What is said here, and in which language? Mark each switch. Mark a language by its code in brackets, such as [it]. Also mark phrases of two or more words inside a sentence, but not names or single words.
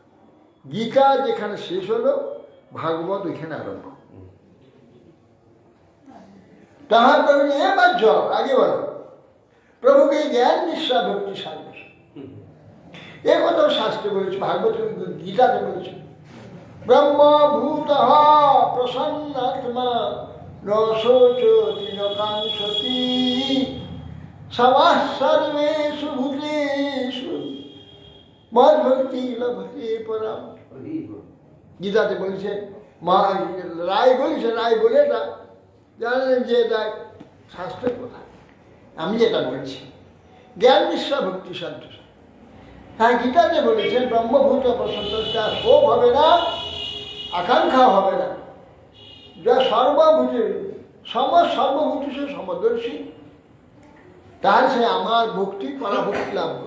[bn] গীতা যেখানে শেষ হলো, ভাগবত ওইখানে আরম্ভ। তাহার প্রভু এ বাহ্য, আগে বলো প্রভুকে জ্ঞান নিঃশ্বা ভক্তি সাধন, এ কথাও শাস্ত্রে বলেছে, ভাগবত গীতাতে বলেছে। [sa] ব্রহ্মভূত প্রসন্নাত্মা ন শোচতি ন কাঙ্ক্ষতি সবাঃ সর্বেষু ভূতেষু মদ্ভক্তি লভতে পরাম। [bn] গীতাতে বলেছে, রায় বলেছে, রায় বলে না জানেন যে এটা শাস্ত্রের কথা, আমি যেটা বলছি জ্ঞান নিঃশ্বা ভক্তি সাধ্য। হ্যাঁ, গীতাতে বলেছেন [sa] ব্রহ্মভূত প্রসন্নতা [bn] শোভ হবে না, আকাঙ্ক্ষা হবে না, যা সর্বভূতে সর্বভূত সে সমদর্শী, তার সে আমার ভক্তি পরাভক্তি লাভ করে।